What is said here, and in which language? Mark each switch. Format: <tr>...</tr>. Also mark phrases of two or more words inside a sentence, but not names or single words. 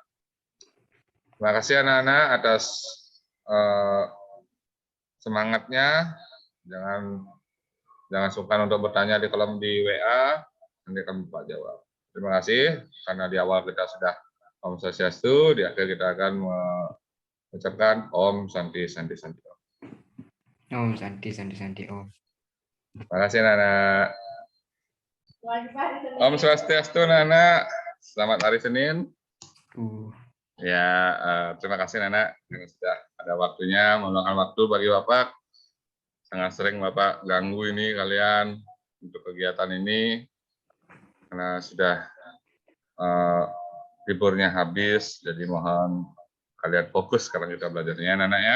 <id>Terima kasih anak-anak atas semangatnya. Jangan sungkan untuk bertanya di kolom di WA, nanti akan Bapak jawab. Terima kasih karena di awal kita sudah</id> <sa>Om Swastiastu,</sa> <id>di akhir kita akan mengucapkan</id> <sa>Om Santi Santi Santi Om. Om Santi Santi Santi Om.</sa> <id>Terima kasih anak-anak.</id> <sa>Om Swastiastu</sa> <id>Nana, selamat hari Senin. Ya, terima kasih Nana yang sudah ada waktunya meluangkan waktu bagi Bapak. Sangat sering Bapak ganggu ini kalian untuk kegiatan ini karena sudah liburnya habis, jadi mohon kalian fokus sekarang kita belajarnya Nana ya.</id>